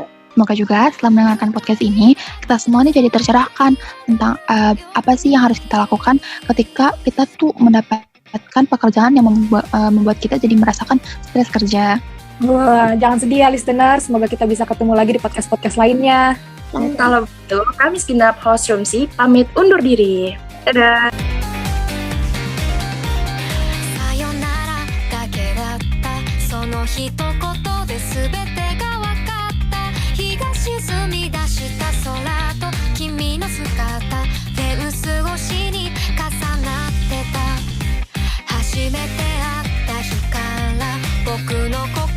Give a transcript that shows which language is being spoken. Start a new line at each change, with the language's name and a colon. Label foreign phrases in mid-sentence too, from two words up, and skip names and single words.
Indonesian: Semoga juga setelah mendengarkan podcast ini, kita semua nih jadi tercerahkan tentang apa sih yang harus kita lakukan ketika kita tuh mendapatkan pekerjaan yang membuat kita jadi merasakan stres kerja. Wah, jangan sedih ya listener, semoga kita bisa ketemu lagi di podcast-podcast lainnya. Kalau begitu, kami segenap host Roomsi pamit undur diri. Dadah!
Japanese: 沈み出した空と君の姿フェンス越しに重なってた初めて会った日から僕の